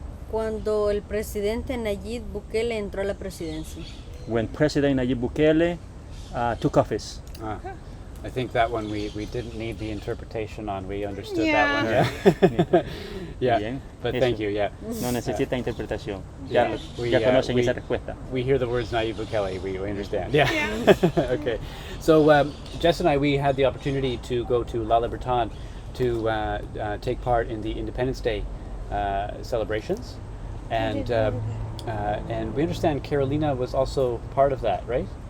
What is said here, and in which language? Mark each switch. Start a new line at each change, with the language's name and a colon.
Spanish: Cuando el presidente Nayib Bukele entró a la presidencia.
English: When President Nayib Bukele took office. I think that one we didn't need the interpretation on. We understood Yeah. that one. Yeah. Yeah.
Spanish: Bien,
English: But
Spanish: eso.
English: thank you. Yeah.
Spanish: No necesita interpretación.
English: Yeah.
Spanish: Ya conocen esa respuesta.
English: We hear the words Nayib Bukele. We understand. Yeah. Okay. So Jess and I, we had the opportunity to go to La Libertad to take part in the Independence Day celebrations, and we understand Carolina was also part of that, right?